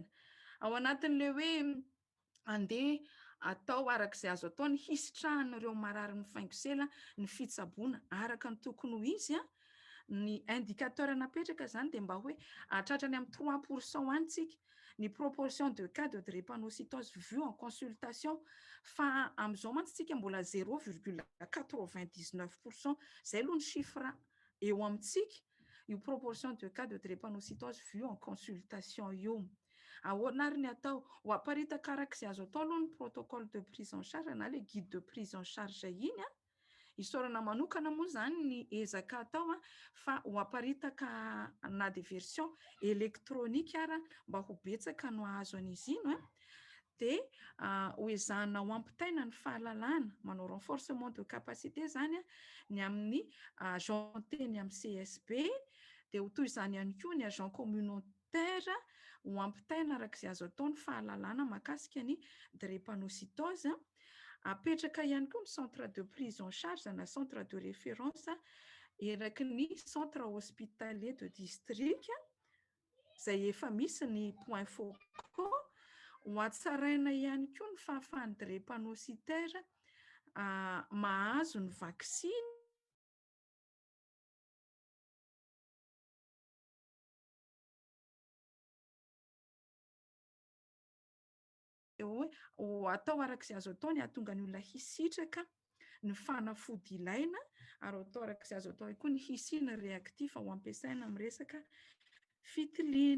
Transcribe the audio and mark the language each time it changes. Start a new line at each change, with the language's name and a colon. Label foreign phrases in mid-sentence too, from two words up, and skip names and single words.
Malagasy: Ao anatin'ilay hoe andeha atao arak'izay azo atao ny hisitrahan'ireo marary ny faingosela, ny fitsaboana araka ny tokony ho izy ny indicateur napetraka zany dia mba hoe hahatratrany amin'ny 3% antsika ny
French: proportion de cas de drépanocytose vu en consultation,
Malagasy: fa amin'izao mantsy tsika mbola 0,99%. Zay aloha ny chiffre eo amintsika io
French: proportion de cas de drépanocytose vu en consultation
Malagasy: io. Ahoana ary ny atao? Ho aparitaka arak'izay azo atao aloha ny
French: protocole de prise en charge na le guide de prise en charge
Malagasy: iny isaorana manokana moa zany ny ezaka atao fa ho aparitaka na
French: de version électronique
Malagasy: ara mba ho betsaka no ahazo an'izy iny dia ho ezahana ho ampitaina ny fahalalana, manao
French: renforcement de capacité
Malagasy: zany ny amin'ny agent teny amin'ny CSB, dia ho toy izany ihany koa ny
French: agent communautaire
Malagasy: ho ampitaina arak'izay azo atao ny fahalalana mahakasika ny drépanocytose. Apetraka ihany koa ny
French: centre de prise en charge
Malagasy: na
French: centre de référence
Malagasy: eraky ny
French: centre hospitalier de district
Malagasy: izay efa misy ny
French: point focaux
Malagasy: ho hatsaraina ihany koa ny fahafahan'ny drépanocytaire mahazo ny vaksiny hoe ho atao arak'izay azo atao ny hahatonga ny olona hisitraka ny fanafody ilaina, ary atao arak'izay azo atao koa ny hisina réactif ho ampiasaina amin'ny resaka fitiliana.